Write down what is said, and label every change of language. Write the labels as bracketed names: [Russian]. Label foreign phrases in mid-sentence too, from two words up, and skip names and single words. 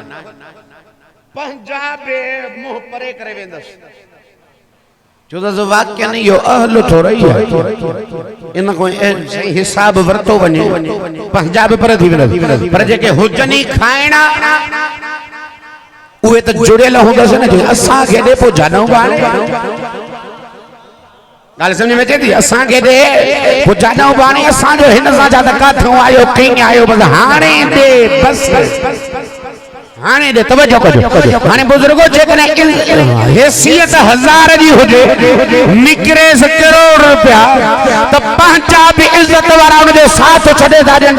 [Sindhi] पंजाब मुंहुं परे करे वेंदसि छो त वाक्य न इहो अहल थोरो ई आहे। इन को हिसाब वरितो वञे पंजाब परे थी वेंदसि। पर जेके हुजनि खाइणा उहे त जुड़ियल हूंदसि न। असांखे ॾे पोइ जानू बाणे ॻाल्हि सम्झ में अचे थी? असांखे ॾे पोइ जानू बाणे असांजो हिन सां छा त किथां आयो कीअं आयो बसि हाणे ॾे बसि हाणे ॾे। तवज्जो कजो हाणे बुज़ुर्गो जेकॾहिं हैसियत 1000 जी हुजे निकिरेसि करोड़ रुपया त पंहिंजा बि इज़त वारा हुनजो साथ छॾे था ॾियनि।